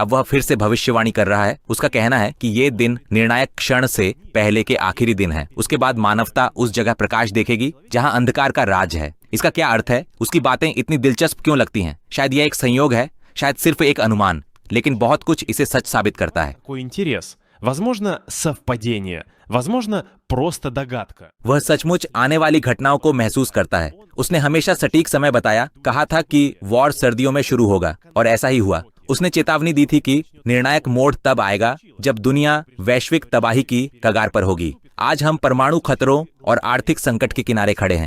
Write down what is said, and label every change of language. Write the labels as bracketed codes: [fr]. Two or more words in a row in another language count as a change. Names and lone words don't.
[hi] अब वह फिर से भविष्यवाणी कर रहा है। उसका कहना है कि ये दिन निर्णायक क्षण से पहले के आखिरी दिन है। उसके बाद मानवता उस जगह प्रकाश देखेगी जहां अंधकार का राज है। इसका क्या अर्थ है? उसकी बातें इतनी दिलचस्प क्यों लगती हैं? शायद यह एक संयोग है, शायद सिर्फ एक अनुमान, लेकिन बहुत कुछ इसे सच साबित करता है। [ru] Какой интерес? Возможно, совпадение. Возможно, просто догадка. [hi] वह सचमुच आने वाली घटनाओं को महसूस करता है। उसने हमेशा सटीक समय बताया, कहा था कि वॉर सर्दियों में शुरू होगा और ऐसा ही हुआ। उसने चेतावनी दी थी कि निर्णायक मोड़ तब आएगा जब दुनिया वैश्विक तबाही की कगार पर होगी। आज हम परमाणु खतरों और आर्थिक संकट के किनारे खड़े हैं।